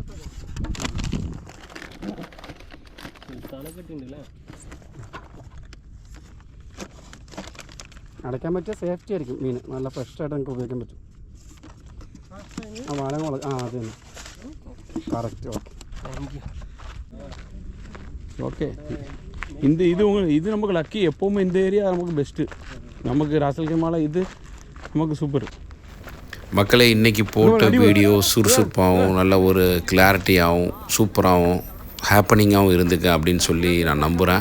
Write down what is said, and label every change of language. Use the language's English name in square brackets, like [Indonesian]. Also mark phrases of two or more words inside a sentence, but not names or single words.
[Malayalam] അടയ്ക്കാൻ പറ്റിയ സേഫ്റ്റി ആയിരിക്കും മീൻ, നല്ല ഫ്രഷായിട്ട് നമുക്ക് ഉപയോഗിക്കാൻ പറ്റും. ആ വാഴമുള, ആ അത് തന്നെ കറക്റ്റ്. [Tamil] ஓகே இது நமக்கு லக்கி. எப்போவுமே இந்த ஏரியா நமக்கு பெஸ்ட்டு. நமக்கு ராசல்கமால இது நமக்கு சூப்பர். மக்களே, இன்றைக்கி போட்ட வீடியோ சுறுசுறுப்பாகவும் நல்ல ஒரு கிளாரிட்டியாகவும் சூப்பராகவும் ஹேப்பனிங்காகவும் இருந்துக்கு அப்படின்னு சொல்லி நான் நம்புகிறேன்.